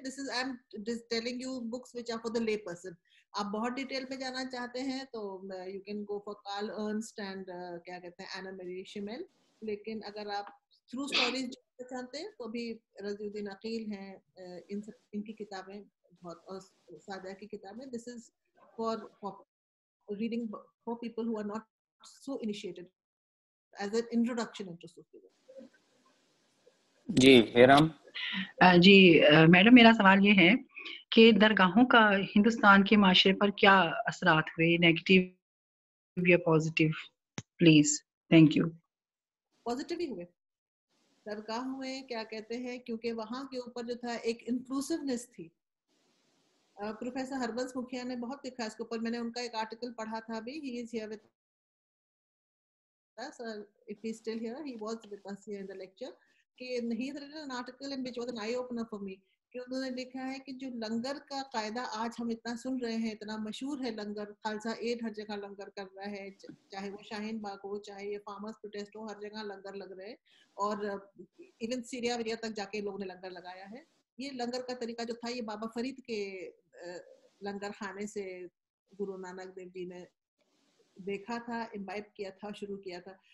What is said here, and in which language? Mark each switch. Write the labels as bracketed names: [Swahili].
[English] This is I am just telling you books which are for the lay person. [Hindi] आप बहुत detail में जाना चाहते हैं तो [English] you can go for Carl Ernst and [Hindi] क्या कहते हैं [English] Anna Marie Schimmel. [Hindi] लेकिन अगर आप [English] through stories [Hindi] जानना चाहते हैं तो भी रज़ीउद्दीन अकील हैं, इनकी किताबें बहुत, और सादिया की किताबें. [English] This is for reading for people who are not so initiated as an introduction into Sufism. [Hindi] Ji Hey Ram. Ji madam, मेरा सवाल ये है कि दरगाहों का हिंदुस्तान के माशरे पर क्या असरात हुए, नेगेटिव या positive? [English] Please, thank you. [Hindi] Positive ही हुए, दरगाह हुए, क्या कहते हैं, क्योंकि वहाँ के ऊपर जो था एक इंक्लूसिवनेस थी. प्रोफेसर हरबंस मुखिया ने बहुत लिखा इसके ऊपर. मैंने उनका एक आर्टिकल पढ़ा था अभी. [English] He is here with us, if he's still here, he was with us here in the lecture. कि he has written an article in which was an eye opener for me. [Hindi] कि उन्होंने लिखा है कि जो लंगर का कायदा आज हम इतना सुन रहे हैं, इतना मशहूर है लंगर, खालसा एड हर जगह लंगर कर रहा है, चाहे वो शाहीन बाग हो, चाहे ये फार्मर्स प्रोटेस्ट हो, हर जगह लंगर लग रहे हैं. और इवन सीरिया वीरिया तक जाके लोगों ने लंगर लगाया है. ये लंगर का तरीका जो था, ये बाबा फरीद के लंगर खाने से गुरु नानक देव जी ने देखा था, इम्बाइब किया था, शुरू किया था.